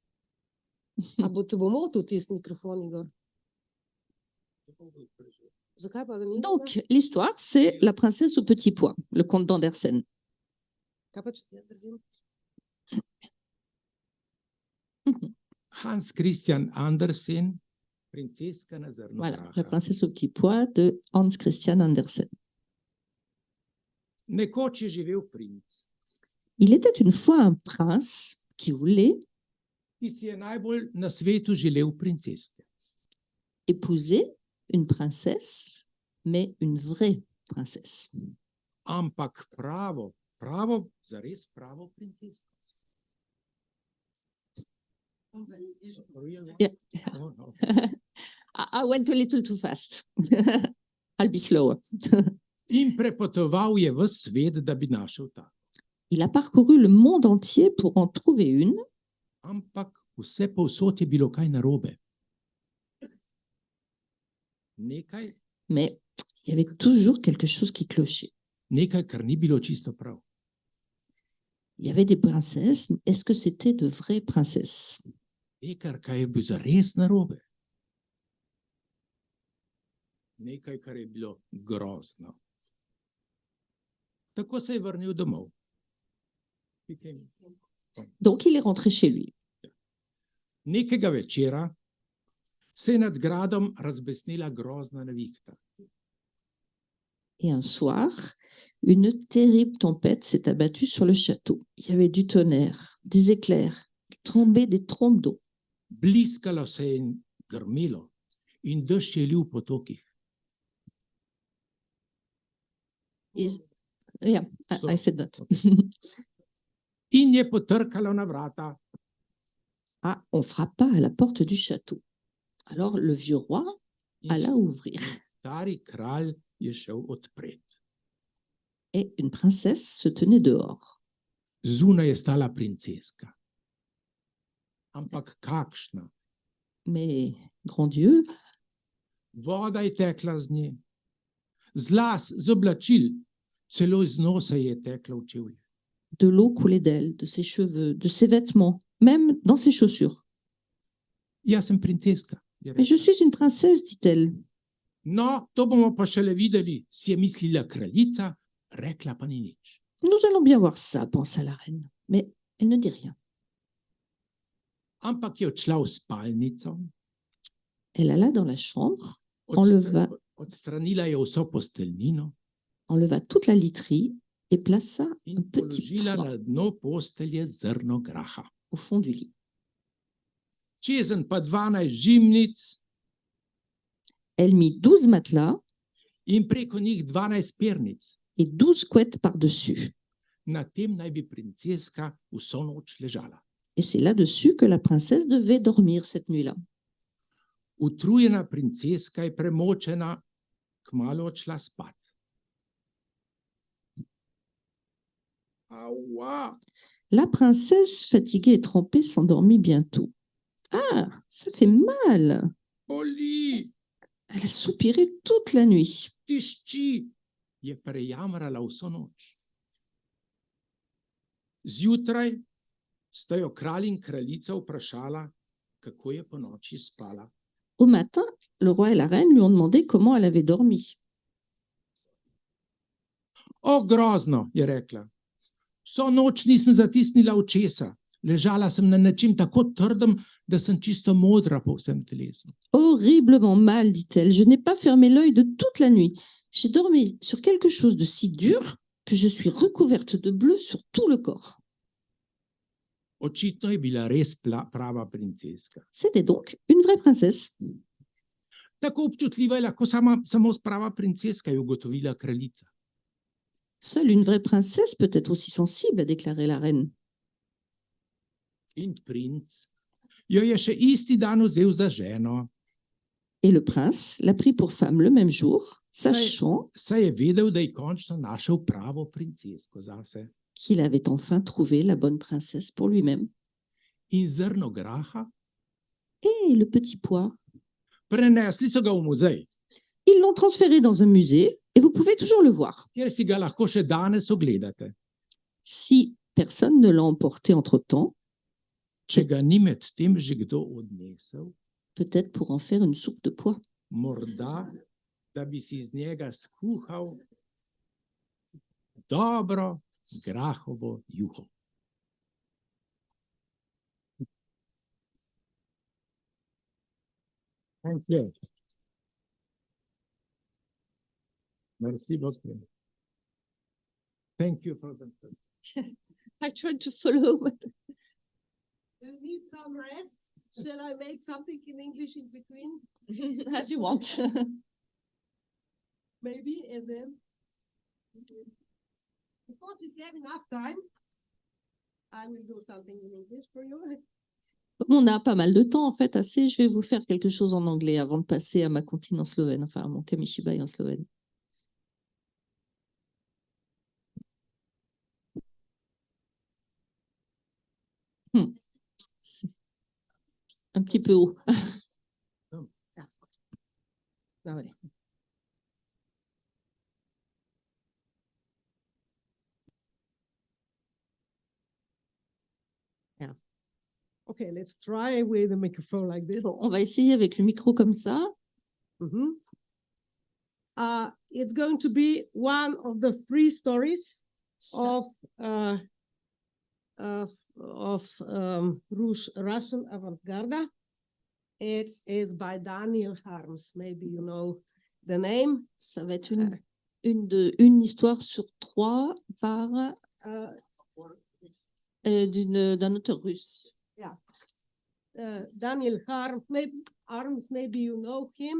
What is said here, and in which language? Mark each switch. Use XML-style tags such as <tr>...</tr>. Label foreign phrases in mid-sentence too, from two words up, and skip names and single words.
<fr>Donc, l'histoire, c'est La princesse au petit pois, le conte d'Andersen. Hans Christian Andersen, Princesca na zrnu Voilà, praha. La princesse au petit pois de Hans Christian Andersen.</fr> <sl>Nekoč je živel princ,</sl> <fr>Il était une fois un prince qui voulait</fr> <sl>ki si je najbolj na svetu želel princeske.</sl> <fr>épouser une princesse, mais une vraie princesse.</fr> <sl>Ampak pravo, zares pravo princesko.</sl> <en>Yeah. Oh, no. I went a little too fast. I'll be slower.</en> <sl>In prepotoval je ves svet, da bi našel ta.</sl> <fr>Il a parcouru le monde entier pour en trouver une,</fr> <sl>Ampak vse povsod je bilo kaj narobe. Nekaj,</sl> <fr>mais il y avait toujours quelque chose qui clochait.</fr> <sl>nekaj, kar ni bilo čisto prav.</sl> <fr>Il y avait des princesses, mais est-ce que c'était de vraies princesses?</fr> <sl>Nekaj, kar je bilo zares narobe. Nekaj, kar je bilo grozno. Tako se je vrnil domov.</sl> <fr>Donc, il est rentré chez lui.</fr> <sl>Nekega večera se je nad gradom razbesnila grozna nevihta.</sl> <fr>Et un soir, une terrible tempête s'est abattue sur le château. Il y avait du tonnerre, des éclairs, il tombait des trombes d'eau.</fr> <sl>Bliskalo se je in grmelo in dež je lil po tokih.</sl> <en>Yeah, I said that.</en> <sl>In je potrkalo na vrata.</sl> <fr>Ah, on frappa à la porte du château. Alors le vieux roi alla ouvrir.</fr> <sl>Stari kralj je šel odpret.</sl> <fr>Et une princesse se tenait dehors.</fr> <sl>Zunaj je stala princeska. Ampak kakšna?</sl> <fr>Mais, grand Dieu,</fr> <sl>Voda je tekla z nje. Z las, z oblačil, celo iz nosa je tekla v čevlje.</sl> <fr>de l'eau coulait d'elle, de ses cheveux, de ses vêtements, même dans ses chaussures.</fr> <sl>Jaz sem princeska. Je</sl> <fr>Mais je</fr> <sl>rekla.</sl> <fr>suis une princesse, dit-elle.</fr> <sl>No, to bomo pa šele videli, si je mislila kraljica, rekla pa ni nič.</sl> <fr>Nous allons bien voir ça, pensa la reine. Mais elle ne dit rien.</fr> <sl>Ampak je odšla v spalnico,</sl> <fr>Elle alla dans la chambre,</fr> <sl>odstra- odstranila je vso posteljnino</sl> <fr>enleva toute la literie et plaça</fr> <sl>in</sl> <fr>un petit</fr> <sl>položila</sl> <fr>pois</fr> <sl>na dno postelje zrno graha.</sl> <fr>au fond du lit.</fr> <sl>Čezenj pa 12 žimnic</sl> <fr>Elle mit 12 matelas</fr> <sl>in preko njih 12 pernic.</sl> <fr>et 12 couettes par-dessus.</fr> <sl>Na tem naj bi princeska vso noč ležala.</sl> <fr>Et c'est là-dessus que la princesse devait dormir cette nuit-là.</fr> <sl>Utrujena princeska je premočena, kmalu odšla spat. Aua,</sl> <fr>La princesse, fatiguée et trempée, s'endormit bientôt. Ah, ça fait mal!</fr> <sl>boli,</sl> <fr>Elle a soupiré toute la nuit.</fr> <sl>tišči, je prejamrala vso noč. Zjutraj sta jo kralj in kraljica vprašala, kako je ponoči spala.</sl> <fr>Au matin, le roi et la reine lui ont demandé comment elle avait dormi.</fr> <sl>O, grozno, je rekla. Vso noč nisem zatisnila očesa. Ležala sem na nečem tako trdem, da sem čisto modra po vsem telesu.</sl> <fr>Horriblement mal, dit-elle. Je n'ai pas fermé l'œil de toute la nuit. J'ai dormi sur quelque chose de si dur que je suis recouverte de bleu sur tout le corps.</fr> <sl>Očitno je bila res prava princeska.</sl> <fr>C'était donc une vraie princesse.</fr> <sl>Tako občutljiva je lahko samo prava princeska, je ugotovila kraljica.</sl> <fr>Seule une vraie princesse peut être aussi sensible, a déclaré la reine.</fr> <sl>In princ jo je še isti dan vzel za ženo,</sl> <fr>Et le prince l'a pris pour femme le même jour, sachant</fr> <sl>saj je vedel, da je končno našel pravo princesko zase.</sl> <fr>qu'il avait enfin trouvé la bonne princesse pour lui-même.</fr> <sl>In zrno graha</sl> <fr>Et le petit pois,</fr> <sl>prenesli so ga v muzej,</sl> <fr>ils l'ont transféré dans un musée et vous pouvez toujours le voir.</fr> <sl>kjer si ga lahko še danes ogledate.</sl> <fr>Si personne ne l'a emporté entre-temps,</fr> <sl>Če ga ni med tem že kdo odnesel,</sl> <fr>peut-être pour en faire une soupe de pois.</fr> <sl>morda, da bi si iz njega skuhal dobro grahovo juho.</sl> <en>Thank you.</en> <fr>Merci beaucoup.</fr> <en>Thank you for the... I tried to follow. Do you need some rest? Shall I make something in English in between? As you want. Maybe, and then, because we have enough time, I will do something in English for you.</en> <fr>Comme on a pas mal de temps, en fait, assez, je vais vous faire quelque chose en anglais avant de passer à ma comptine en slovène, enfin à mon kamishibaï en slovène. C'est un petit peu haut. Ah, ouais.</fr> <en>Okay, let's try with a microphone like this.</en> <fr>Bon, on va essayer avec le micro comme ça. Mhm.</fr> <en>It's going to be one of the three stories of of Russian avant-garde. It is by Daniel Harms. Maybe you know the name.</en> <fr>Ça va être une histoire sur 3 par d'un auteur russe.</fr> <en>Yeah. Daniel Harms, maybe you know him.</en>